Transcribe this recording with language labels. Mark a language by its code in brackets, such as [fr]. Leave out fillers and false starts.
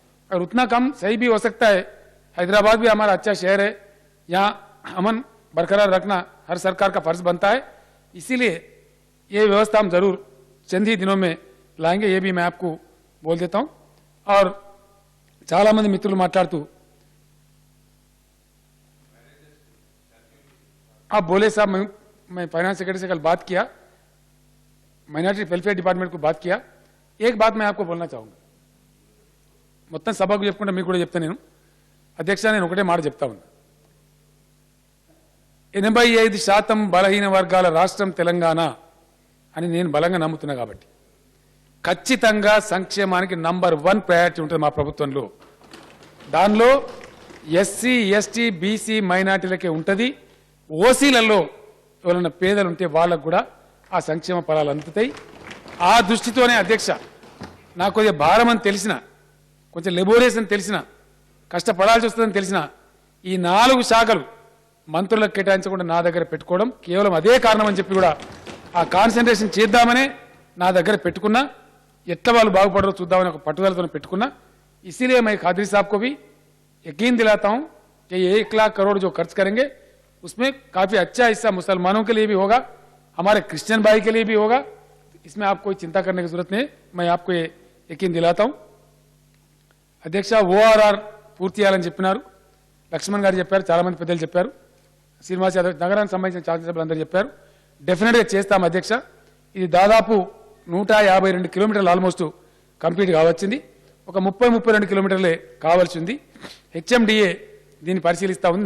[hi] और उतना कम सही भी हो सकता है, हैदराबाद भी हमारा अच्छा शहर है, यहाँ अमन बरकरार रखना हर सरकार का फर्ज बनता है, इसीलिए ये व्यवस्था हम जरूर चंद ही दिनों में लाएंगे, ये भी मैं आपको बोल देता हूं। और [te] చాలా మంది మిత్రులు మాట్లాడుతూ [hi] आप बोले साहब मैं फाइनेंस सेक्रेटरी से कल बात किया, माइनॉरिटी वेलफेयर डिपार्टमेंट को बात किया। एक बात मैं आपको बोलना चाहूंगा, [te] మొత్తం సభకు చెప్పుకుంటే మీకు కూడా చెప్తా నేను అధ్యక్ష, నేను ఒకటే మాట చెప్తా ఉన్నా, 85% బలహీన వర్గాల రాష్ట్రం తెలంగాణ అని నేను బలంగా నమ్ముతున్నా కాబట్టి ఖచ్చితంగా సంక్షేమానికి నంబర్ 1 ప్రయారిటీ ఉంటుంది మా ప్రభుత్వంలో. దానిలో ఎస్సీ ఎస్టీ బీసీ మైనార్టీలకే ఉంటుంది. ఓసీలలో ఎవరైనా పేదలు ఉంటే వాళ్ళకు కూడా ఆ సంక్షేమ ఫలాలు అందుతాయి. ఆ దృష్టితోనే అధ్యక్ష, నాకు కొద్దిగా భారం అని తెలిసిన, కొంచెం లెబోరేషన్ తెలిసిన, కష్టపడాల్సి వస్తుందని తెలిసిన ఈ 4 శాఖలు మంత్రులకు కేటాయించకుండా నా దగ్గర పెట్టుకోవడం కేవలం అదే కారణం అని చెప్పి కూడా ఆ కాన్సన్ట్రేషన్ చేద్దామనే నా దగ్గర పెట్టుకున్నా. ఎట్లా వాళ్ళు బాగుపడరో చూద్దామని ఒక పట్టుదలతో పెట్టుకున్నా. [hi] इसीलिए मैं खादरी साहब को भी यकीन दिलाता हूं कि ये 1 लाख करोड़ जो खर्च करेंगे उसमें काफी अच्छा हिस्सा मुसलमानों के लिए भी होगा, हमारे क्रिश्चियन भाई के लिए भी होगा. इसमें आप कोई चिंता करने की जरूरत नहीं है, मैं आपको ये यकीन दिलाता हूं. [te] అధ్యక్ష ఓఆర్ఆర్ పూర్తి చేయాలని చెప్పినారు, లక్ష్మణ్ గారు చెప్పారు, చాలా మంది పెద్దలు చెప్పారు, శ్రీనివాస్ యాదవ్ నగరానికి సంబంధించిన శాసనసభ్యులు అందరూ చెప్పారు. డెఫినెట్ గా చేస్తాం అధ్యక్ష. ఇది దాదాపు 152 కిలోమీటర్లు ఆల్మోస్ట్ కంప్లీట్ కావచ్చింది. ఒక 30-32 కిలోమీటర్లే కావాల్సి ఉంది. హెచ్ఎండిఏ దీన్ని పరిశీలిస్తా ఉంది.